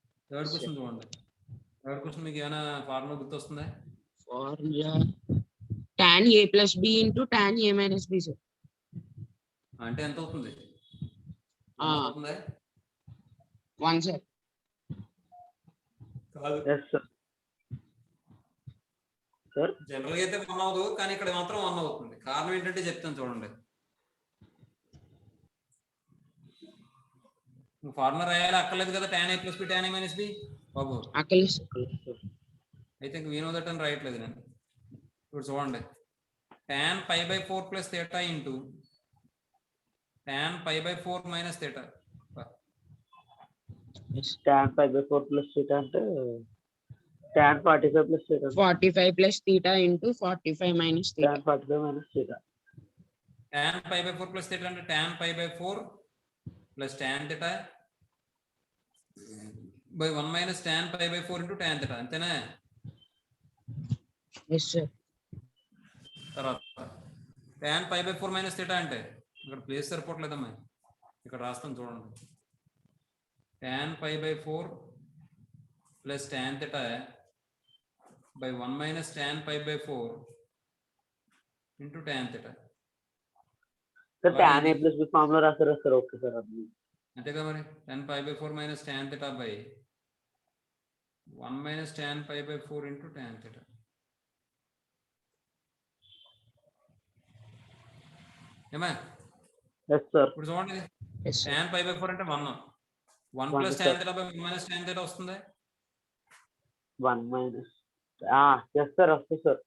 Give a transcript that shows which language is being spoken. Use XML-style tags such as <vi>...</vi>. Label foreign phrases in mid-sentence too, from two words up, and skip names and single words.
<en>third question</en> <te>చూడండి.</te> <en>third question</en> <te>మీకు ఏమైనా ఫార్ములా గుర్తొస్తుందా?</te> <en>ఫార్ములా tan a plus b into tan a minus b సార్.</en> <te>అంటే ఎంత అవుతుంది? ఆ. అవుతుందా?</te> <en>1 సార్.</en> <te>కాదు.</te> <en>yes sir. sir</en> <te>జనరల్ గా అయితే 1 అవ్వదు, కానీ ఇక్కడ మాత్రం 1 అవుతుంది. కారణం ఏంటంటే చెప్తాను చూడండి. ఫార్ములా రాయాలి అక్కర్లేదు కదా,</te> <en>tan a plus b tan a minus b బాబు.</en> <te>అక్కర్లేదు సార్. అయితే ఇంక</te> <en>we know that</en> <te>అని రాయట్లేదు నేను. ఇప్పుడు చూడండి,</te> <en>tan pi by 4 plus theta into tan pi by 4 minus theta. tan pi by 4 plus theta అంటే tan 45 plus theta. 45 plus theta into 45 minus theta. tan 45 minus theta. tan pi by 4 plus theta అంటే tan pi by 4 plus tan theta by 1 minus tan pi by 4 into tan theta. అంతేనా? yes sir.</en> <te>తర్వాత</te> <en>tan pi by 4 minus theta</en> <te>అంటే ఇక్కడ ప్లేస్ సరిపోవట్లేదమ్మా, ఇక్కడ రాస్తాను చూడండి.</te> <en>tan pi by 4 plus tan theta by 1 minus tan pi by 4 into tan theta.</en> <te>సార్</te> <en>tan a plus b formula</en> <te>రాస్తారా సార్?</te> <en>okay sir.</en> <te>అది అంతే కదా మరి.</te> <en>tan pi by 4 minus tan theta by 1 minus tan pi by 4 into tan theta.</en> <te>ఏమా?</te> <en>yes sir.</en> <te>ఇప్పుడు చూడండి,</te> <en>ఎస్ సార్. tan pi by 4 అంటే 1 plus tan theta by 1 minus tan theta వస్తుంది. 1 minus yes sir వస్తుంది సార్.</en>